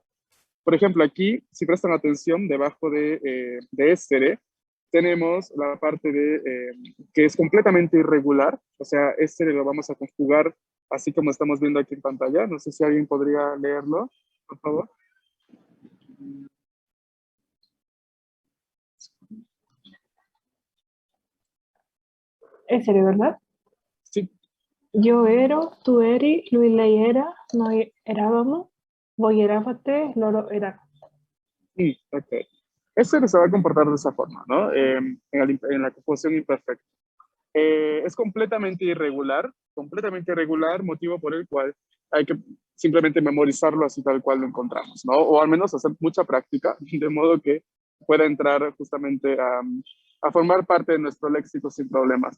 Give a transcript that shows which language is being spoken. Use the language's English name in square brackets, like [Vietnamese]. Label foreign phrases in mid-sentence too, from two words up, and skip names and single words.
[Spanish] Por ejemplo, aquí, si prestan atención, debajo de essere, tenemos la parte que es completamente irregular, o sea, essere lo vamos a conjugar así como estamos viendo aquí en pantalla. No sé si alguien podría leerlo, por favor. ¿en serio, verdad? Sí. [Italian] Yo ero, tú eri, lui lei era, noi eravamo, voi eravate, loro erano. [Spanish] Ok. Ese se va a comportar de esa forma, ¿no? En la conjugación imperfecta. Es completamente irregular, motivo por el cual hay que simplemente memorizarlo así tal cual lo encontramos, ¿no? O al menos hacer mucha práctica, de modo que pueda entrar justamente a formar parte de nuestro léxico sin problemas.